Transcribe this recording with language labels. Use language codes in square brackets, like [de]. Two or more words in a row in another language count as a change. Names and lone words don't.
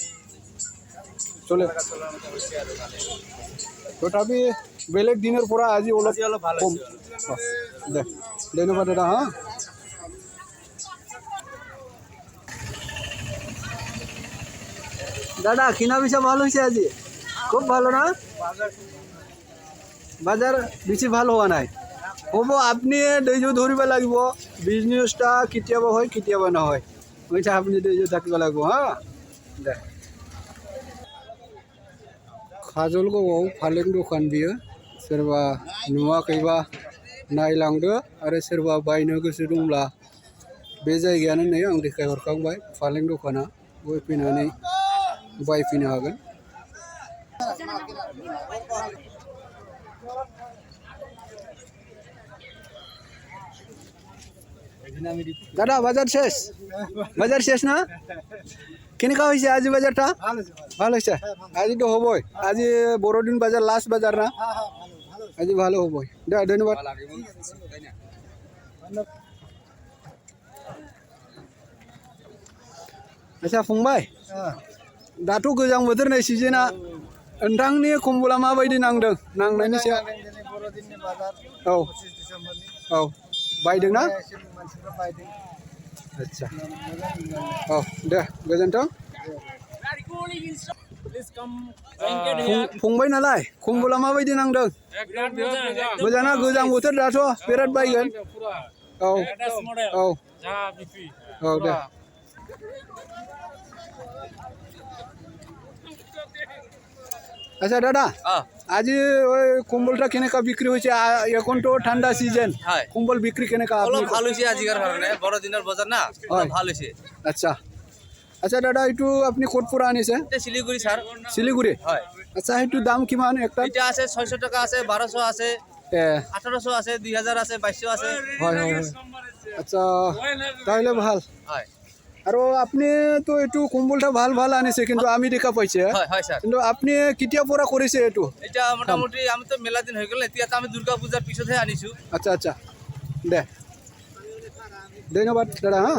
[as] চলে তথাপি বেলেগ দিনৰ পৰা আজি অলপ অলপ ভাল কম দে ধন্যবাদ দাদা হা দাদা কিনা বেচা ভাল হৈছে আজি [bn] খুব ভালো না [as] বাজাৰ বেছি ভাল হোৱা নাই হ'ব আপুনি ধৈৰ্য ধৰিব লাগিব বিজনেছটা কেতিয়াবা হয় কেতিয়াবা নহয় বুজিছে আপুনি ধৈৰ্য থাকিব লাগিব হা দে [brx] काजलगावआव फालें दखान बियो सोरबा नुवाखैबा नायलांदो आरो सोरबा बायनो गोसो दंब्ला बे जायगायानो नै आं देखायहरखांबाय फालें दखाना बय फैनानै बायफैनो हागोन [as] দাদা বাজার শেষ না কেনেকা হৈছে আজি বাজারটা ভাল হৈছে আজিতো হ'বই আজি বড়দিন বাজাৰ লাষ্ট বাজাৰ না আজি ভালো হ'বই দে ধন্যবাদ [brx] आच्छा फंबाय दाथ' गोजां बोथोर नै सिजोना नोंथांनि कम्बला माबायदि नांदों नांनायनि सायाव बर'दिननि बाजार औ 25 डिसेम्बरनि औ बायदोंना मानसिफ्रा बायदों आच्छा औ दे गोजोन्थों फंबाय नालाय कम्बला माबायदि नांदों मोजांना गोजां बोथोर दाथ' बिराद बायगोन औ औ औ दे [as] আচ্ছা দাদা আজি ওই কম্বলটা কেনেকা বিক্রি হয়েছে এখন তো ঠান্ডা সিজন কম্বল বিক্রি কেনেকা অলপ ভাল হৈছে আজিৰ কাৰণে বড়দিনৰ বজাৰ না হয়। ভাল হৈছে আচ্ছা আচ্ছা দাদা এইটো আপুনি ক'ত পৰা আনিছে এতিয়া শিলিগুৰি ছাৰ শিলিগুৰি হয় আচ্ছা সেইটো দাম কিমান একটা এতিয়া আছে 600 টকা আছে 1200 আছে এ 1800 আছে 2000 আছে 2200 আছে হয় হয় হয় আচ্ছা তাহলে ভাল হয় আৰু আপুনি তো এইটো কম্বলটা ভাল ভাল আনিছে কিন্তু আমি দেখা পাইছে হয় হয় ছাৰ কিন্তু আপুনি কেতিয়া পৰা কৰিছে এইটো এতিয়া মোটামুটি আমি তো মেলা দিন হৈ গ'ল এতিয়া তো আমি দুৰ্গা পূজাৰ পিছতহে আনিছো আচ্ছা আচ্ছা দে ধন্যবাদ দাদা হা